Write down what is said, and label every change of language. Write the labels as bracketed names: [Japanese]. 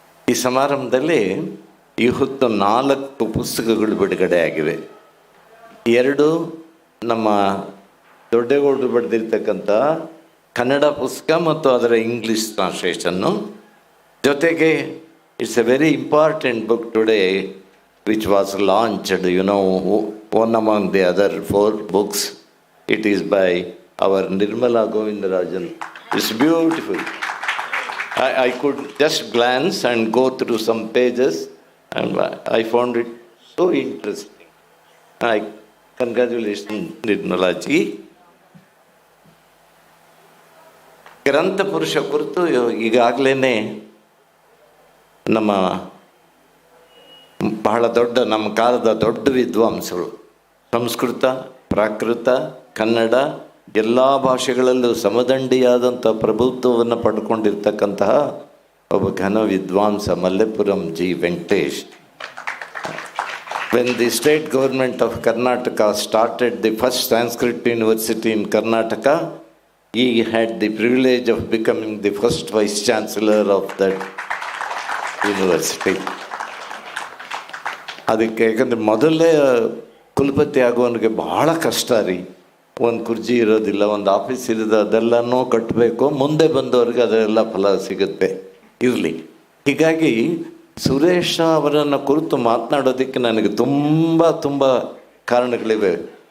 [Kannada] ಈ ಸಮಾರಂಭದಲ್ಲಿ ಇವತ್ತು 4 ಪುಸ್ತಕಗಳು ಬಿಡುಗಡೆ ಆಗಿವೆ. 2 ನಮ್ಮ ದೊಡ್ಡೇಗೌಡರು ಬರೆದಿರ್ತಕ್ಕಂಥ ಕನ್ನಡ ಪುಸ್ತಕ ಮತ್ತು ಅದರ ಇಂಗ್ಲೀಷ್ ಟ್ರಾನ್ಸ್ಲೇಷನ್ನು. ಜೊತೆಗೆ [English] it's a very important book today which was launched, one among the other 4 books. It is by our Nirmala Govindarajan. It's beautiful. I could just glance and go through some pages and I found it so interesting. Congratulations Nirmala ji. [Kannada] ಗ್ರಂಥ ಪುರುಷ ಕುರಿತು ಈಗಾಗಲೇ ನಮ್ಮ ಬಹಳ ದೊಡ್ಡ, ನಮ್ಮ ಕಾಲದ ದೊಡ್ಡ ವಿದ್ವಾಂಸರು, ಸಂಸ್ಕೃತ, ಪ್ರಾಕೃತ, ಕನ್ನಡ ಎಲ್ಲ ಭಾಷೆಗಳಲ್ಲೂ ಸಮದಂಡಿಯಾದಂಥ ಪ್ರಭುತ್ವವನ್ನು ಪಡ್ಕೊಂಡಿರ್ತಕ್ಕಂತಹ ಒಬ್ಬ ಘನ ವಿದ್ವಾಂಸ ಮಲ್ಲೆಪುರಂ G Venkatesh. [English] When the state government of Karnataka started the first Sanskrit university in Karnataka, he had the privilege of becoming the first Vice Chancellor of that university. [Kannada] ಅದಕ್ಕೆ ಯಾಕಂದರೆ ಮೊದಲೇ ಕುಲಪತಿ ಆಗೋನಿಗೆ ಭಾಳ ಕಷ್ಟ ರೀ. ಒಂದು ಕುರ್ಚಿ ಇರೋದಿಲ್ಲ, ಒಂದು ಆಫೀಸ್ ಇರೋದು, ಅದೆಲ್ಲನೂ ಕಟ್ಟಬೇಕು. ಮುಂದೆ ಬಂದವ್ರಿಗೆ ಅದೆಲ್ಲ ಫಲ ಸಿಗುತ್ತೆ. ಇರಲಿ. ಹೀಗಾಗಿ ಸುರೇಶ ಅವರನ್ನು ಕುರಿತು ಮಾತನಾಡೋದಕ್ಕೆ ನನಗೆ ತುಂಬ ತುಂಬ ಕಾರಣಗಳಿವೆ.